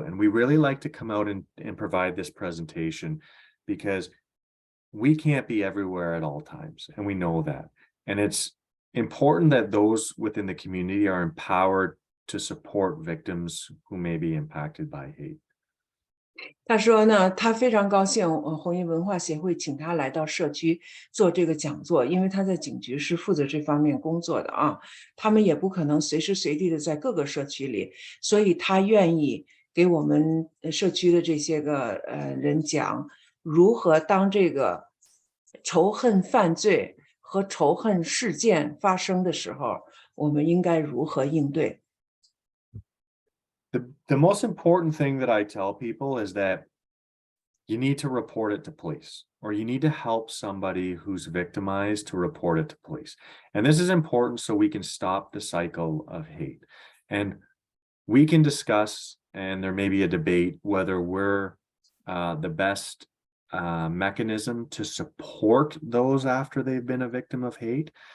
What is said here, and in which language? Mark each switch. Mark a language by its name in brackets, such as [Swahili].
[English] And we really like to come out and provide this presentation because we can't be everywhere at all times, and we know that. And it's important that those within the community are empowered to support victims who may be impacted by hate. [Chinese] 他说呢，他非常高兴，红衣文化协会请他来到社区做这个讲座，因为他在警局是负责这方面工作的啊，他们也不可能随时随地的在各个社区里，所以他愿意给我们社区的这些个人讲如何当这个仇恨犯罪和仇恨事件发生的时候，我们应该如何应对。 [English] The most important thing that I tell people is that you need to report it to police, or you need to help somebody who's victimized to report it to police. And this is important so we can stop the cycle of hate. And we can discuss, and there may be a debate, whether we're the best mechanism to support those after they've been a victim of hate.